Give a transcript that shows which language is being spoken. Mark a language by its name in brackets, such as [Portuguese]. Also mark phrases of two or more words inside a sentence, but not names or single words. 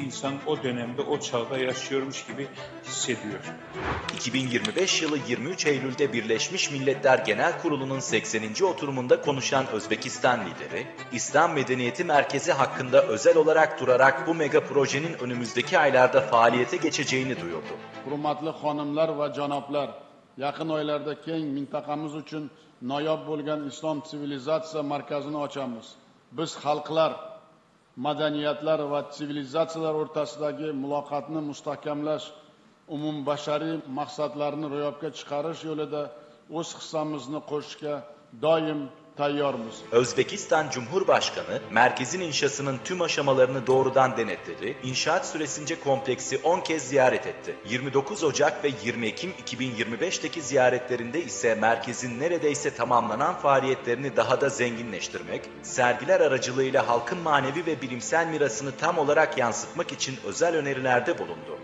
[Turkish] İnsan o dönemde, o çağda yaşıyormuş gibi hissediyor. 2025 yılı 23 Eylül'de Birleşmiş Milletler Genel Kurulu'nun 80. oturumunda konuşan Özbekistan lideri, İslam Medeniyeti Merkezi hakkında özel olarak durarak bu mega projenin önümüzdeki aylarda faaliyete geçeceğini duyurdu. [Uzbek] Hurmatli xonimlar va janoblar, yaqin oylarda keng mintaqamiz uchun noyob bo'lgan islom sivilizatsiya markazini ochamiz. Biz xalqlar, madaniyatlar va sivilizatsiyalar o'rtasidagi muloqotni mustahkamlash, umumbashariy maqsadlarni ro'yobga chiqarish yo'lida o'z hissamizni qo'shishga doim tayyormiz. [Turkish] Özbekistan Cumhurbaşkanı, merkezin inşasının tüm aşamalarını doğrudan denetledi, inşaat süresince kompleksi 10 kez ziyaret etti. 29 Ocak ve 20 Ekim 2025'teki ziyaretlerinde ise merkezin neredeyse tamamlanan faaliyetlerini daha da zenginleştirmek, sergiler aracılığıyla halkın manevi ve bilimsel mirasını tam olarak yansıtmak için özel önerilerde bulundu.